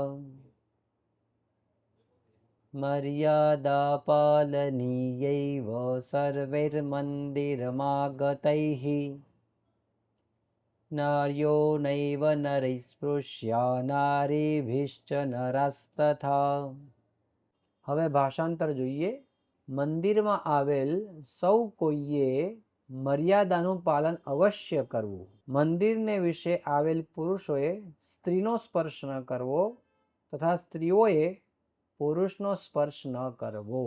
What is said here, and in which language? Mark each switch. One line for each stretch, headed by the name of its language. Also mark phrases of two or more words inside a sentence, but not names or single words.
Sanskrit: मर्यादा पालनीयैव सर्वैर्मन्दिरमागतैः, नार्यो नैव नरैः स्पृश्य, नारीभिश्च नरस्तथा.
Gujarati: હવે ભાષાંતર જોઈએ. મંદિરમાં આવેલ સૌ કોઈએ મર્યાદાનું પાલન અવશ્ય કરવું. મંદિરને વિશે આવેલ પુરુષોએ સ્ત્રીનો સ્પર્શ ન કરવો તથા સ્ત્રીઓએ પુરુષનો સ્પર્શ ન કરવો.